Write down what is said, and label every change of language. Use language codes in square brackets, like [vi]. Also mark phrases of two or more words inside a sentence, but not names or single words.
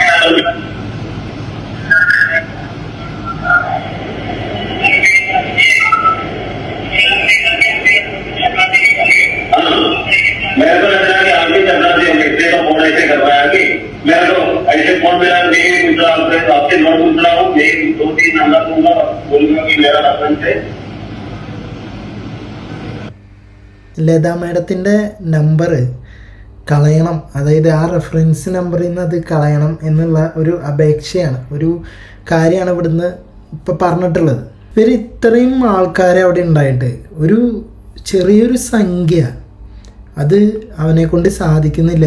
[hi] मेरे को लग रहा है कि आप भी करना चाहिए, इसलिए तो फोन ऐसे कर रहा है कि मेरे को ऐसे फोन मिला, नहीं पूछ रहा आपसे, तो आपसे नोट पूछ रहा हूँ, यही 2-3 नंबर दूंगा, बोलूंगा कि मेरा रेफरेंस है. [ml] ലതാ മേഡത്തിൻ്റെ നമ്പർ കളയണം, അതായത് ആ റെഫറൻസ് നമ്പറിൽ നിന്ന് അത് കളയണം എന്നുള്ള ഒരു അപേക്ഷയാണ്, ഒരു കാര്യമാണ് ഇവിടുന്ന് ഇപ്പോൾ പറഞ്ഞിട്ടുള്ളത്. ഇവർ ഇത്രയും ആൾക്കാരെ അവിടെ ഉണ്ടായിട്ട് ഒരു ചെറിയൊരു സംഖ്യ അത് അവനെ കൊണ്ട് സാധിക്കുന്നില്ല.